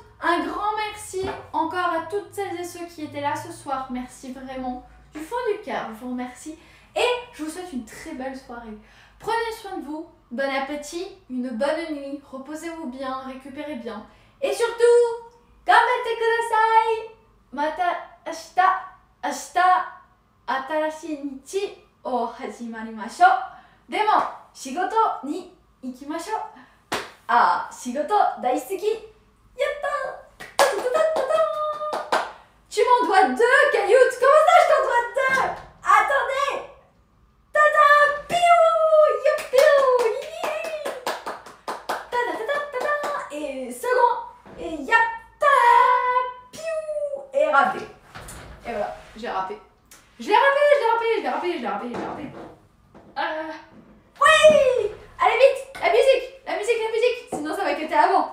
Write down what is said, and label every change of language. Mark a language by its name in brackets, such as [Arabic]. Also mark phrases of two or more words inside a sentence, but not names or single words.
[French] Un grand merci encore à toutes celles et ceux qui étaient là ce soir. Merci vraiment du fond du cœur. Je vous remercie. Et je vous souhaite une très belle soirée. Prenez soin de vous. Bon appétit, une bonne nuit. Reposez-vous bien, récupérez bien. Et surtout, [Japanese] がんばってください. また明日新しい日を始まりましょう. でも、仕事に行きましょう. あ、仕事大好き. Yatta! [French] Tu m'en dois 2, Cailloute! Comment ça, je t'en dois 2? Attendez! Tada! Piou! Youpiou! Yi! Tada, tada, tada! Et second! Et yatta! Piou! Et râpé. Et voilà, j'ai râpé. Je l'ai râpé. Oui! Allez vite! La musique! Sinon ça va cutter avant.